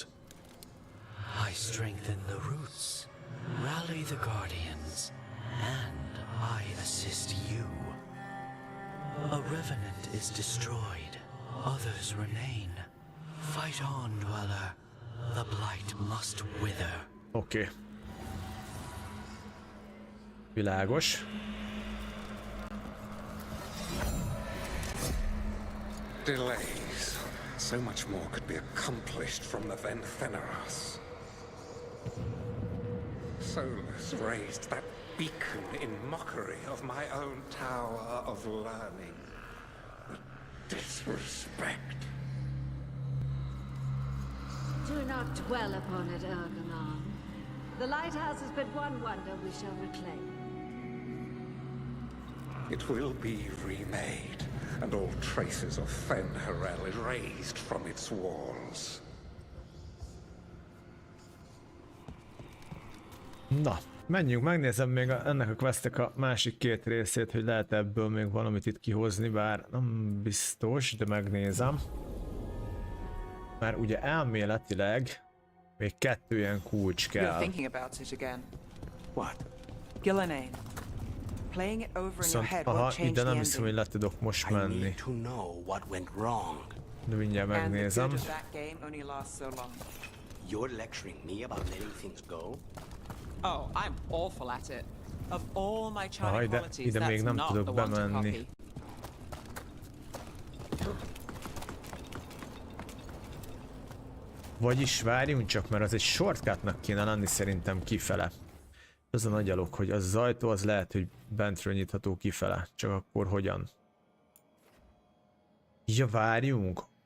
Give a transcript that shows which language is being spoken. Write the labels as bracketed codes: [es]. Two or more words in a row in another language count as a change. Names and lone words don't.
[en] I strengthen the roots, rally the guardians, and I assist you. A revenant is destroyed, others remain. Fight on, Dweller. The blight must wither. [hu] Oké. Világos. [en] Delays. So much more could be accomplished from the Ventheneras. Solus raised that beacon in mockery of my own tower of learning. The disrespect. Do not dwell upon it, Ergonon. The lighthouse is but one wonder we shall reclaim. It will be remade, and all traces of Fen'Harel erased from its walls. [hu] Na, menjünk, megnézem még ennek a questnek a másik 2 részét, hogy lehet ebből még valamit itt kihozni, bár nem biztos, de megnézem. Már ugye elméletileg még 2 ilyen kulcs [en] You're [hu] kell. [en] thinking about it again. What? Gillenane. Playing it over in your [hu] Viszont, [en] head [hu] aha, [en] won't change [hu] ide [en] the [hu] nem hiszem, hogy [en] ending. [hu] le tudok most [en] I [hu] menni. [en] need to know what went wrong. [hu] De mindjárt [en] And the [hu] megnézem. [en] good of that game only lasts so long. You're lecturing me about letting things go? Oh, I'm awful at it. Of all my [hu] Aha, [en] charming qualities, [hu] ide még [en] that's [hu] nem [en] not [hu] tudok [en] the one to [hu] bemenni. [en] copy. [hu] Vagyis várjunk csak, mert az egy shortcutnak kéne lenni szerintem kifele. Az a nagy alok, hogy az az ajtó az lehet, hogy bentről nyitható kifele. Csak akkor hogyan? Ja, várjunk.